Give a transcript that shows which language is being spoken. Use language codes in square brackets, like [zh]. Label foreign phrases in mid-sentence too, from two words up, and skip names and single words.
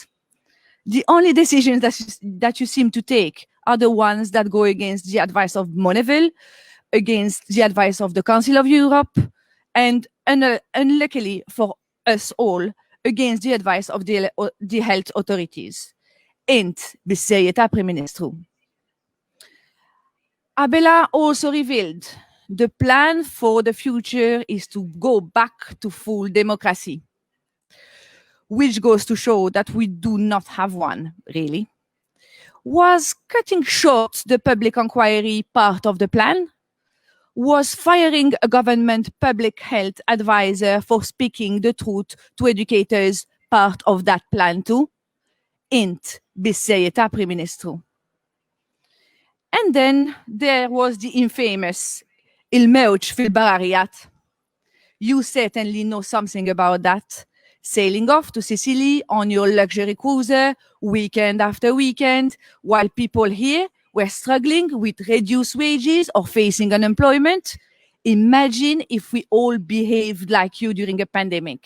[en] The only decisions that you seem to take are the ones that go against the advice of Moneville, against the advice of the Council of Europe, and unluckily for us all, against the advice of the health authorities. [mt] Int bissejjed Prim Ministru. [en] Abela also revealed the plan for the future is to go back to full democracy, which goes to show that we do not have one, really. Was cutting short the public inquiry part of the plan? Was firing a government public health advisor for speaking the truth to educators part of that plan too? [mt] Int bissejjed Prim Ministru. [en] And then there was the infamous [mt] il-mewġ fil-bararjat. [en] You certainly know something about that. Sailing off to Sicily on your luxury cruiser, weekend after weekend, while people here were struggling with reduced wages or facing unemployment. Imagine if we all behaved like you during a pandemic.